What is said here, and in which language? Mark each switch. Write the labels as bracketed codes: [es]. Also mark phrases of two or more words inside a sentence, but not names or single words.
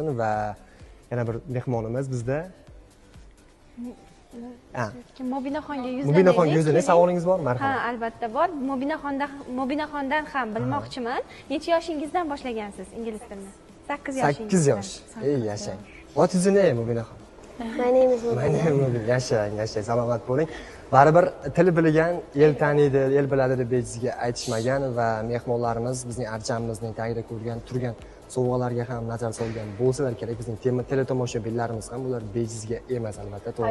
[uz] Va yana bir mehmonimiz bizda Mubinaxonga yuzlanaylik. Savolingiz bormi? Marhamat. Ha, albatta bor. Mubinaxondan ham bilmoqchiman. Necha yoshingizdan boshlagansiz ingliz tilini? 8 yoshingizdan. 8 yosh. Ey, yashang. [en] What is your name, Mubinaxon? My name is Mubina. [uz] Yashang, salomat bo'ling. Baribir til bilgan el taniydi, el biladi deb bejizga aytishmagan va mehmonlarimiz bizning archamimizning tagida ko'rgan turgan sovg'alarga ham nazar solgan bo'lsalar kerak. Bizning teletomoshabinlarimiz ham ular bejizga emas, albatta, to'g'rimi?